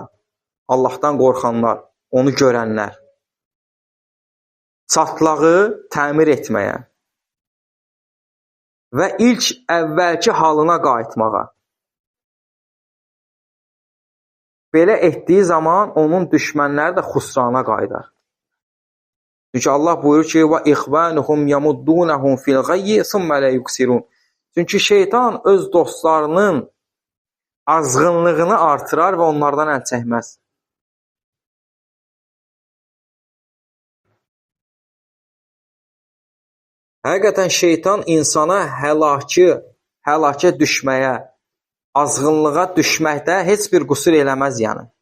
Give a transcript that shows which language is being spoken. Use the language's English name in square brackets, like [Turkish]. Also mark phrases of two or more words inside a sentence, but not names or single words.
[Azerbaijani] Allahdan qorxanlar, onu görənlər. Çatlağı təmir etməyə və ilk əvvəlki halına qayıtmağa. Belə etdiyi zaman onun düşmənləri də xusrana qayıdar. Çünki Allah buyurur ki, [Arabic] وَإِخْوَانُهُمْ يَمُدُّونَهُمْ فِي الْغَيِّ ثُمَّ لَا يُكْسِرُونَ. [Azerbaijani] Çünki şeytan öz dostlarının azğınlığını artırar və onlardan əl çəkməz. Həqiqətən şeytan insana həlakə düşməyə, azğınlığa düşməkdə heç bir qüsur eləməz yəni.